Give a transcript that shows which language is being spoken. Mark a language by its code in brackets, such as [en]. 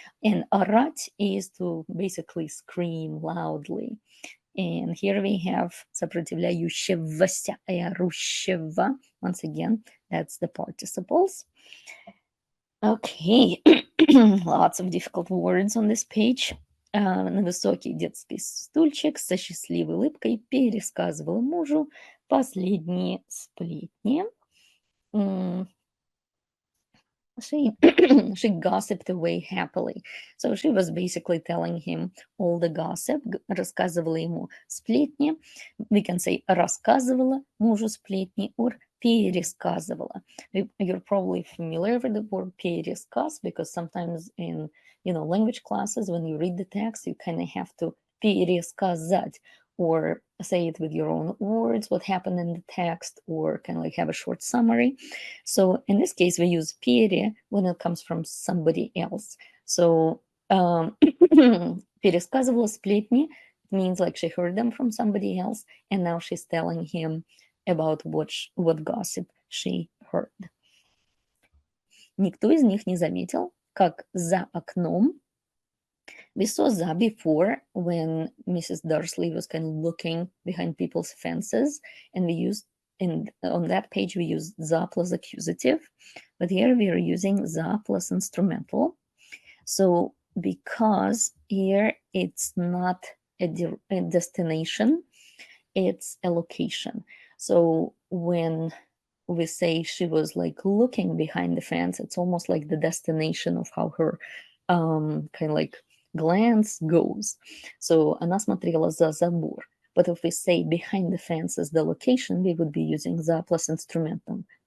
[en] And орать is to basically scream loudly. And here we have [ru] сопротивляющегося и орущего. [en] Once again, that's the participles. Okay, lots of difficult words on this page. [ru] На высокий детский стульчик со счастливой улыбкой пересказывала мужу последние сплетни. [en] She gossiped away happily. So she was basically telling him all the gossip, [ru] рассказывала ему сплетни. [en] We can say [ru] рассказывала мужу сплетни [en] or пересказывала. You're probably familiar with the word пересказ because sometimes in language classes, when you read the text, you kind of have to пересказать or say it with your own words, what happened in the text, or kind of like have a short summary. So in this case, we use пере when it comes from somebody else. So [ru] пересказывала сплетни [en] means like she heard them from somebody else, and now she's telling him about what gossip she heard. [ru] Никто из них не заметил, как за окном. [en] We saw за before when Mrs. Dursley was kind of looking behind people's fences, and we used on that page we used за plus accusative, but here we are using за plus instrumental. So because here it's not a destination, it's a location. So when we say she was like looking behind the fence, it's almost like the destination of how her kind of like glance goes. So [ru] она смотрела за забор. [en] But if we say behind the fence is the location, we would be using за plus instrumental.